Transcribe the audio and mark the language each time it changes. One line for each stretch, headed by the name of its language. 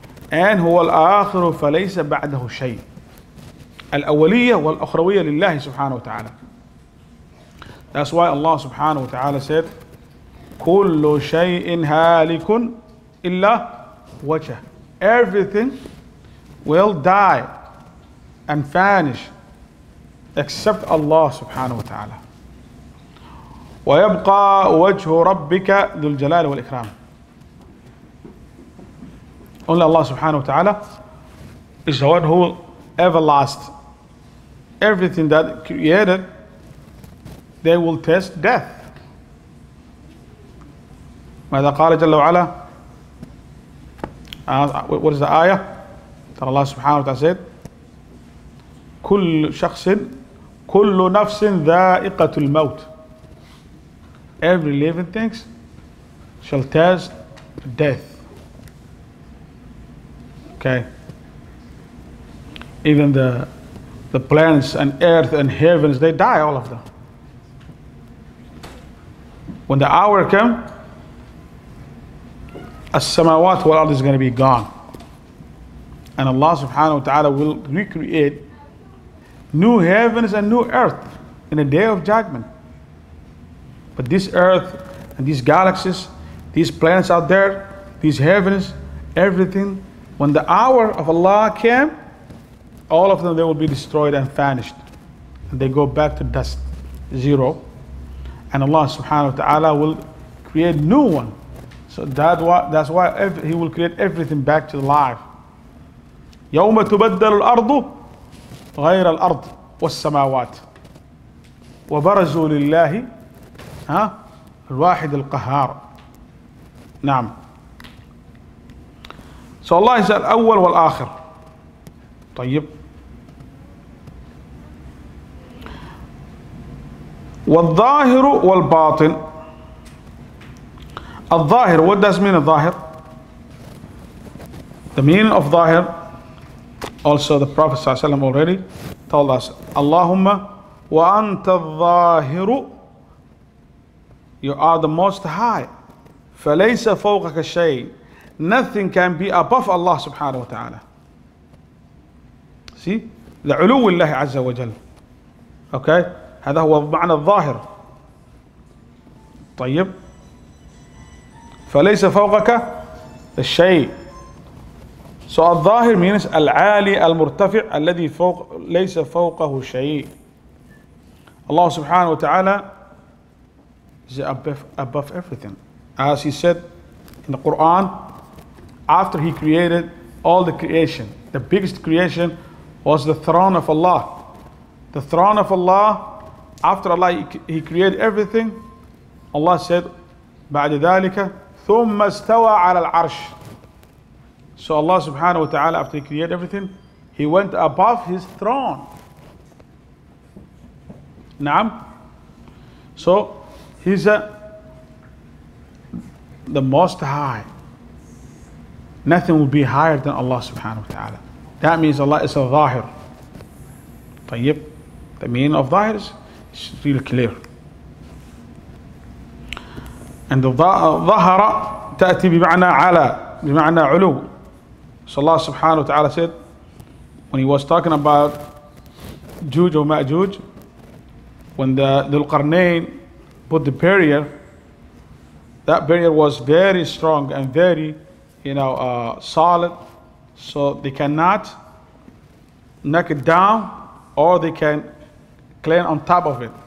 English: And
Arabic: هو الآخر فليس بعده شيء. الأولية والأخروية لله سبحانه وتعالى.
English: That's why Allah subhanahu wa ta'ala said,
Arabic: كل شيء هالك إلا وجهه.
English: Everything will die and vanish except Allah subhanahu wa ta'ala.
Arabic: ويبقى وجه ربك ذو الجلال والإكرام.
English: Only Allah subhanahu wa ta'ala is the one who will ever last. Everything that created, they will taste death.
Arabic: ماذا قال جل وعلا?
English: What is the ayah that Allah subhanahu wa ta'ala said?
Arabic: كل شخص كل نفس ذائقة الموت.
English: Every living thing shall taste death. Okay. Even the planets and earth and heavens, they die, all of them. When the hour comes,
Arabic: as-samawat wal ard
English: is going to be gone. And Allah subhanahu wa ta'ala will recreate new heavens and new earth in a day of judgment. But this earth and these galaxies, these planets out there, these heavens, everything, when the hour of Allah came, all of them, they will be destroyed and vanished. And they go back to dust, zero. And Allah subhanahu wa ta'ala will create new one. So that's why He will create everything back to life.
Arabic: يوم تبدل الأرض غير الأرض والسماوات وبرزوا لله الواحد القهار. نعم.
English: So Allah is
Arabic: الأول والآخر. طيب. والظاهر والباطن.
English: الظاهر, what does mean الظاهر? The meaning of ظاهر, also the Prophet ﷺ already told us,
Arabic: Allahumma wa anta al-zahiru,
English: you are the most high.
Arabic: فَلَيْسَ فَوْقَكَ شَيْءٍ,
English: nothing can be above Allah subhanahu wa ta'ala. See?
Arabic: لعلو الله عز وجل.
English: Okay?
Arabic: هذا هو معنى الظاهر. طيب. فليس فوقك الشيء.
English: So
Arabic: الظاهر
English: means
Arabic: العالي المرتفع الذي فوق ليس فوقه شيء.
English: Allah subhanahu wa ta'ala is above everything. As He said in the Quran, after He created all the creation, the biggest creation was the throne of Allah. The throne of Allah, after Allah He created everything, Allah said,
Arabic: بعد ذلك ثم استوى على العرش.
English: So Allah subhanahu wa ta'ala, after He created everything, He went above His throne. Naam. So He's the Most High. Nothing will be higher than Allah subhanahu wa ta'ala. That means Allah is a Zahir.
Arabic: طيب.
English: The meaning of Zahir is really clear. And the
Arabic: ظهر تأتي بمعنى على, بمعنى علو.
English: So Allah subhanahu wa ta'ala said, when he was talking about Juj or Ma'juj, when the Dhul-Qarnayn put the barrier, that barrier was very strong and very, solid, so they cannot knock it down, or they can climb on top of it.